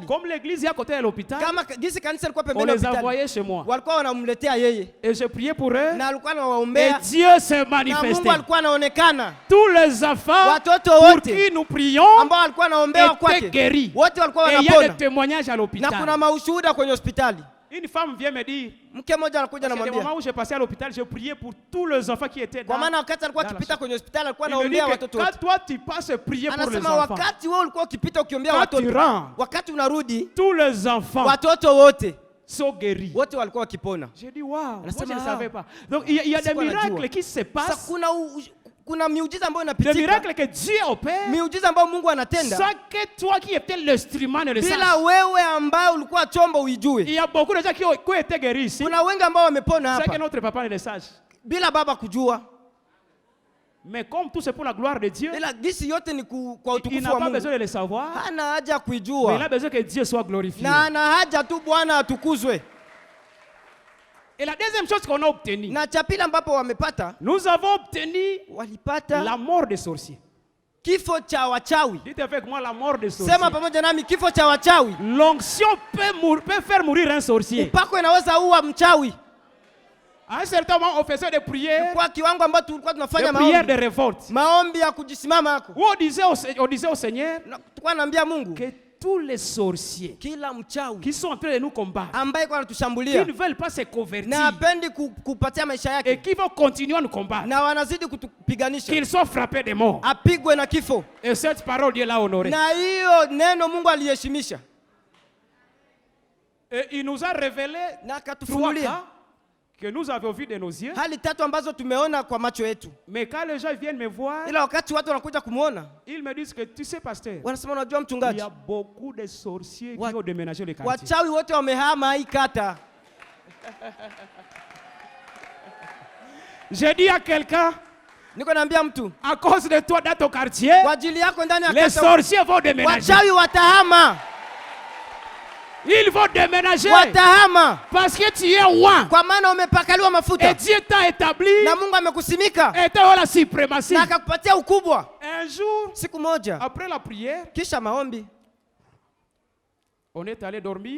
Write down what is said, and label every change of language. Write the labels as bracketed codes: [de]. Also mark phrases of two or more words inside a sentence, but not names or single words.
[fr] comme l'église est à côté de l'hôpital, [sw] Kama gisi kanisa ilikuwa [fr] on [sw] pembeni ya [fr] les [sw] hospitali. [fr] envoyait chez moi. [sw] Walikuwa wanamletea yeye. [fr] Et je priais pour eux. [sw] Na alikuwa [fr] Et [sw] anawaombea. [fr] Dieu s'est [sw] Na Mungu [fr] manifesté. [sw] alikuwa anaonekana. [fr] Tous les enfants [sw] Watoto [fr] pour [sw] wote [fr] qui nous prions [sw] ambao walikuwa wanaombewa [fr] étaient [sw] kwake. [fr] guéris. [sw] Wote walikuwa [fr] Et il y a des [sw] wanapona. [fr] témoignages à [sw] Na kuna [fr] l'hôpital. [sw] maushuhuda kwenye hospitali. [fr] Une femme vient me dire, [sw] Mke mmoja anakuja [fr] c'est le [sw] anamwambia. [fr] moment où j'ai passé à l'hôpital, j'ai prié pour tous les enfants qui étaient [sw] Kwa [fr] dans. [sw] maana wakati alikuwa [fr] dans la [sw] akipita [fr] chambre. [sw] kwenye hospitali alikuwa [fr] Il me dit [sw] anaombea [fr] que [sw] watoto wote. [fr] quand toi tu passes prier pour les [sw] Anasema [fr] enfants, [sw] wakati wewe ulikuwa ukipita ukiombea [fr] Quand tu [sw] watoto. [fr] rentres, [sw] Wakati unarudi [fr] tous les enfants [sw] watoto wote [fr] sont guéris. [sw] wote walikuwa wakipona. [fr] J'ai dit, waouh, moi [sw] Anasema, [fr] je ne savais pas. Donc il y a des [sw] Sikuwa najua. [fr] miracles qui se [sw] Sasa [fr] passent, [sw] kuna miujiza ambayo [fr] des [sw] inapitika. [fr] miracles que Dieu opère, [sw] Miujiza ambayo Mungu anatenda. [fr] sans que toi qui étais l'instrument ne le [sw] Bila [fr] saches. [sw] wewe ambaye ulikuwa chombo [fr] Il [sw] uijue. [fr] y a beaucoup de gens qui ont été guéris ici, [sw] Kuna wengi ambao wamepona [fr] sans que [sw] hapa [fr] notre papa ne le sache. [sw] bila baba kujua. [fr] Mais comme tout c'est pour la gloire de Dieu, [sw] Ila gisi yote ni kwa [fr] il [sw] utukufu [fr] n'a [sw] wa [fr] pas [sw] Mungu. [fr] besoin de le savoir, [sw] Hana haja ya [fr] mais il [sw] kuijua. [fr] a besoin que Dieu soit glorifié. [sw] Na ana haja tu Bwana atukuzwe. [fr] Et la deuxième chose qu'on a obtenue, [sw] Na cha pili ambapo wamepata, [fr] nous avons obtenu [sw] walipata [fr] la mort des sorciers. [sw] kifo cha wachawi. [fr] Dites avec moi la mort des sorciers. [sw] Sema pamoja nami, kifo cha wachawi. [fr] L'onction peut faire mourir un sorcier. [sw] Upako inaweza ua mchawi. [fr] À un certain moment, on faisait des prières, [sw] Kwa kiwango ambacho tulikuwa tunafanya [fr] de [sw] maombi. [fr] révolte. [sw] Maombi ya kujisimama hako. [fr] Où on disait au Seigneur [sw] Na tulikuwa naambia Mungu, [fr] que tous les sorciers [sw] kila mchawi [fr] qui sont en train de nous combattre, [sw] ambaye kwa [fr] qui [sw] anatushambulia [fr] ne veulent pas se convertir [sw] na hapendi kupatia maisha [fr] et [sw] yake [fr] qui vont continuer à nous combattre, [sw] na wanazidi kutupiganisha, [fr] qu'ils soient frappés de mort. [sw] apigwe na kifo. [fr] Et cette parole, Dieu l'a honorée. [sw] Na hiyo neno Mungu aliheshimisha [fr] Et il nous a révélé [sw] na [fr] 3 [sw] akatufunulia [fr] cas que nous avons vus de nos yeux. [sw] hali tatu ambazo tumeona kwa macho yetu, [fr] Mais quand les gens viennent me voir, [sw] ila wakati watu wanakuja kumwona [fr] ils me disent que tu sais, pasteur, [sw] wanasema, unajua [fr] il [sw] mchungaji, [fr] y a beaucoup de sorciers [sw] Wa- [fr] qui ont déménagé le quartier. [sw] wachawi wote wamehama hii kata. [fr] J'ai dit à quelqu'un, [sw] Niko naambia mtu, [fr] à cause de toi dans ton quartier, [sw] kwa ajili yako ndani ya [fr] les [sw] kata [fr] sorciers vont déménager. [sw] wachawi watahama, [fr] Ils vont déménager [sw] watahama [fr] parce que tu es roi. [sw] kwa maana umepakaliwa [fr] Et [sw] mafuta [fr] Dieu t'a établi [sw] na Mungu amekusimika [fr] et t'a la suprématie. [sw] na akakupatia ukubwa. [fr] Un jour, [sw] Siku moja [fr] après la prière, [sw] kisha maombi [fr] on est allé dormir